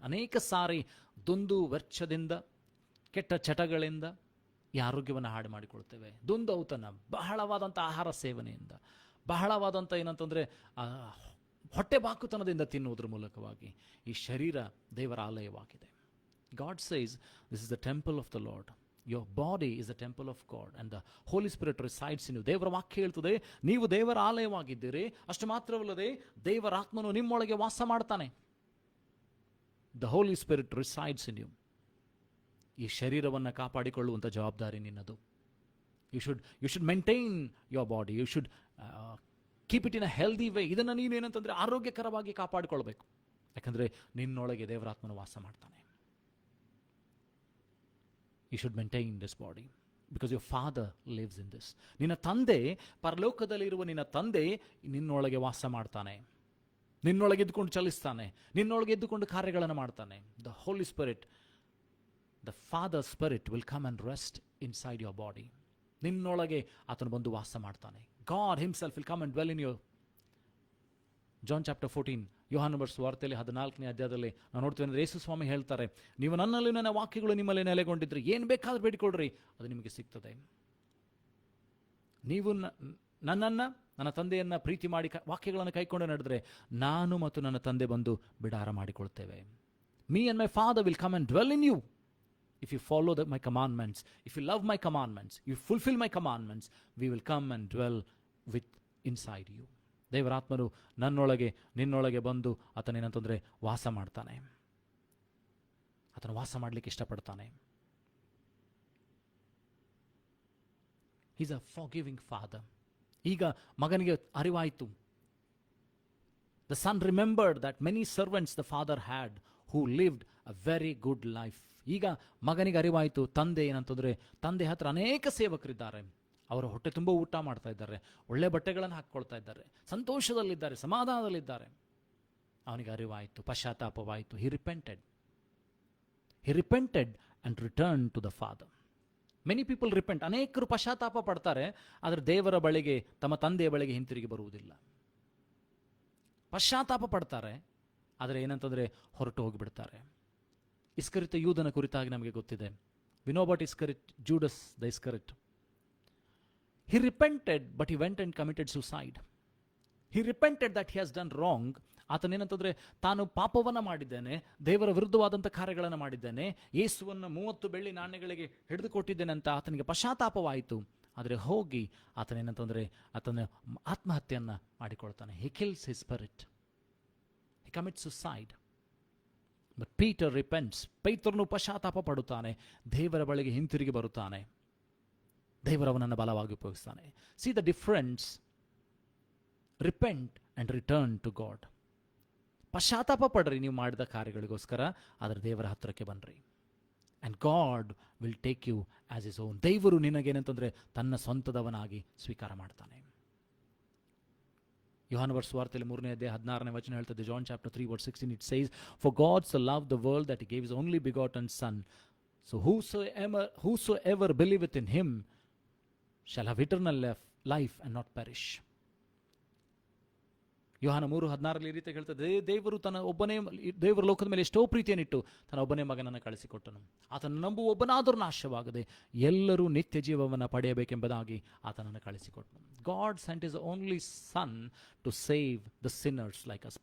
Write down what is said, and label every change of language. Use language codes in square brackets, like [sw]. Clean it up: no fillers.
[kn] ಅನೇಕ ಸಾರಿ ದುಂದು ವೆಚ್ಚದಿಂದ, ಕೆಟ್ಟ ಚಟಗಳಿಂದ ಈ ಆರೋಗ್ಯವನ್ನು ಹಾಳು ಮಾಡಿಕೊಳ್ತೇವೆ. ದುಂದು ಔತಣ, ಬಹಳವಾದಂಥ ಆಹಾರ ಸೇವನೆಯಿಂದ, ಬಹಳವಾದಂಥ ಏನಂತಂದರೆ ಹೊಟ್ಟೆ ಬಾಕುತನದಿಂದ ತಿನ್ನುವುದರ ಮೂಲಕವಾಗಿ ಈ ಶರೀರ ದೇವರ ಆಲಯವಾಗಿದೆ. [en] God says, this is the temple of the Lord. Your body is the temple of God and the Holy Spirit resides in you. [kn] ದೇವರ ವಾಕ್ಯ ಹೇಳ್ತದೆ, ನೀವು ದೇವರ ಆಲಯವಾಗಿದ್ದೀರಿ. ಅಷ್ಟು ಮಾತ್ರವಲ್ಲದೆ ದೇವರ ಆತ್ಮನು ನಿಮ್ಮೊಳಗೆ ವಾಸ ಮಾಡ್ತಾನೆ. [en] The Holy Spirit resides in you. [kn] ಈ ಶರೀರವನ್ನು ಕಾಪಾಡಿಕೊಳ್ಳುವಂಥ ಜವಾಬ್ದಾರಿ ನಿನ್ನದು. [en] You should maintain your body. You should keep it in a healthy way. [kn] ಇದನ್ನು ನೀನು ಏನಂತಂದರೆ ಆರೋಗ್ಯಕರವಾಗಿ ಕಾಪಾಡಿಕೊಳ್ಬೇಕು. ಯಾಕಂದರೆ ನಿನ್ನೊಳಗೆ ದೇವರಾತ್ಮನು ವಾಸ ಮಾಡ್ತಾನೆ. [en] You should maintain this body because your father lives in this. [kn] ನಿನ್ನ ತಂದೆ, ಪರಲೋಕದಲ್ಲಿರುವ ನಿನ್ನ ತಂದೆ ನಿನ್ನೊಳಗೆ ವಾಸ ಮಾಡ್ತಾನೆ, ನಿನ್ನೊಳಗೆ ಎದ್ದುಕೊಂಡು ಚಲಿಸ್ತಾನೆ, ನಿನ್ನೊಳಗೆ ಎದ್ದುಕೊಂಡು ಕಾರ್ಯಗಳನ್ನು ಮಾಡ್ತಾನೆ. [en] The Holy Spirit, the Father Spirit will come and rest inside your body. [kn] ನಿನ್ನೊಳಗೆ ಆತನು ಬಂದು ವಾಸ ಮಾಡ್ತಾನೆ. [en] God himself will come and dwell in you. John chapter 14, [kn] ಯೋಹಾನ ಬರೆಸುವ ವಾರ್ತೆಯಲ್ಲಿ 14ನೇ ಅಧ್ಯಾಯದಲ್ಲಿ ನಾವು ನೋಡ್ತೀವಿ ಅಂದರೆ, ಯೇಸು ಸ್ವಾಮಿ ಹೇಳ್ತಾರೆ, ನೀವು ನನ್ನಲ್ಲಿ ನನ್ನ ವಾಕ್ಯಗಳು ನಿಮ್ಮಲ್ಲಿ ನೆಲೆಗೊಂಡಿದ್ರೆ ಏನು ಬೇಕಾದ್ರೂ ಬೇಡಿಕೊಳ್ಳ್ರಿ, ಅದು ನಿಮಗೆ ಸಿಗ್ತದೆ. ನೀವು ನನ್ನನ್ನು, ನನ್ನ ತಂದೆಯನ್ನು ಪ್ರೀತಿ ಮಾಡಿ ವಾಕ್ಯಗಳನ್ನು ಕೈಕೊಂಡು ನಡೆದರೆ, ನಾನು ಮತ್ತು ನನ್ನ ತಂದೆ ಬಂದು ಬಿಡಾರ ಮಾಡಿಕೊಳ್ತೇವೆ. [en] Me and my Father will come and dwell in you if you follow my commandments. If you love my commandments, you fulfill my commandments, we will come and dwell inside you. [kn] ದೇವರಾತ್ಮನು ನನ್ನೊಳಗೆ, ನಿನ್ನೊಳಗೆ ಬಂದು ಆತನೇನಂತಂದರೆ ವಾಸ ಮಾಡ್ತಾನೆ. ಆತನು ವಾಸ ಮಾಡಲಿಕ್ಕೆ ಇಷ್ಟಪಡ್ತಾನೆ. [en] He's a forgiving father. [kn] ಈಗ ಮಗನಿಗೆ ಅರಿವಾಯಿತು. [en] The son remembered that many servants the father had who lived a very good life. [kn] ಈಗ ಮಗನಿಗೆ ಅರಿವಾಯಿತು, ತಂದೆ ಏನಂತಂದರೆ, ತಂದೆ ಹತ್ರ ಅನೇಕ ಸೇವಕರಿದ್ದಾರೆ, ಅವರ ಹೊಟ್ಟೆ ತುಂಬ ಊಟ ಮಾಡ್ತಾ ಇದ್ದಾರೆ, ಒಳ್ಳೆ ಬಟ್ಟೆಗಳನ್ನು ಹಾಕ್ಕೊಳ್ತಾ ಇದ್ದಾರೆ, ಸಂತೋಷದಲ್ಲಿದ್ದಾರೆ, ಸಮಾಧಾನದಲ್ಲಿದ್ದಾರೆ. ಅವನಿಗೆ ಅರಿವಾಯಿತು, ಪಶ್ಚಾತ್ತಾಪವಾಯಿತು. [en] He repented and returned to the father. Many people repent. [kn] ಅನೇಕರು ಪಶ್ಚಾತ್ತಾಪ ಪಡ್ತಾರೆ, ಆದರೆ ದೇವರ ಬಳಿಗೆ, ತಮ್ಮ ತಂದೆಯ ಬಳಿಗೆ ಹಿಂತಿರುಗಿ ಬರುವುದಿಲ್ಲ. ಪಶ್ಚಾತ್ತಾಪ ಪಡ್ತಾರೆ, ಆದರೆ ಏನಂತಂದರೆ ಹೊರಟು ಹೋಗಿಬಿಡ್ತಾರೆ. ಇಸ್ಕರಿತ ಯೂದನ ಕುರಿತಾಗಿ ನಮಗೆ ಗೊತ್ತಿದೆ. [en] We know about Iscariot, Judas the Iscariot. He repented, but he went and committed suicide. He repented that he has done wrong. [kn] ಆತನೇನಂತಂದರೆ, ತಾನು ಪಾಪವನ್ನು ಮಾಡಿದ್ದೇನೆ, ದೇವರ ವಿರುದ್ಧವಾದಂಥ ಕಾರ್ಯಗಳನ್ನು ಮಾಡಿದ್ದೇನೆ, ಯೇಸುವನ್ನು 30 ಬೆಳ್ಳಿ ನಾಣ್ಯಗಳಿಗೆ ಹಿಡಿದು ಕೊಟ್ಟಿದ್ದೇನೆ ಅಂತ ಆತನಿಗೆ ಪಶ್ಚಾತ್ತಾಪವಾಯಿತು. ಆದರೆ ಹೋಗಿ ಆತನೇನಂತಂದರೆ ಆತನ ಆತ್ಮಹತ್ಯೆಯನ್ನು ಮಾಡಿಕೊಳ್ತಾನೆ. [en] He kills his spirit. He commits suicide. But Peter repents. [kn] ಪೇತ್ರನು ಪಶ್ಚಾತ್ತಾಪ ಪಡುತ್ತಾನೆ, ದೇವರ ಬಳಿಗೆ ಹಿಂತಿರುಗಿ ಬರುತ್ತಾನೆ, ದೇವರವನನ್ನು ಬಲವಾಗಿ ಉಪಯೋಗಿಸ್ತಾನೆ. [en] See the difference. Repent and return to God. [kn] ಪಶ್ಚಾತ್ತಾಪ ಪಡ್ರಿ ನೀವು ಮಾಡಿದ ಕಾರ್ಯಗಳಿಗೋಸ್ಕರ, ಆದರೆ ದೇವರ ಹತ್ತಿರಕ್ಕೆ ಬನ್ನಿರಿ. [en] And God will take you as his own. [kn] ದೇವರು ನಿನಗೇನಂತಂದರೆ ತನ್ನ ಸ್ವಂತದವನಾಗಿ ಸ್ವೀಕಾರ ಮಾಡ್ತಾನೆ. ಯೋಹಾನ ಬರೆದ ಸುವಾರ್ತೆಯಲ್ಲಿ 3ನೇ ಅಧ್ಯಾಯ 16ನೇ ವಚನ ಹೇಳ್ತದೆ. [en] John chapter 3 verse 16 it says, for God so loved the world that he gave his only begotten son, so whosoever believeth in him shall have eternal life and not perish. [kn] ಯೋಹಾನ 3:16 ಈ ರೀತಿ ಹೇಳ್ತದೆ, ದೇವರು ಲೋಕದ ಮೇಲೆ ಎಷ್ಟೋ ಪ್ರೀತಿಯನ್ನಿಟ್ಟು ತನ್ನ ಒಬ್ಬನೇ ಮಗನನ್ನು ಕಳಿಸಿಕೊಟ್ಟನು, ಆತನ ನಂಬುವ ಒಬ್ಬನಾದರೂ ನಾಶವಾಗದೆ ಎಲ್ಲರೂ ನಿತ್ಯ ಜೀವವನ್ನು ಪಡೆಯಬೇಕೆಂಬುದಾಗಿ ಆತನನ್ನು ಕಳಿಸಿಕೊಟ್ಟನು. [en] God sent his only son to save the sinners like us.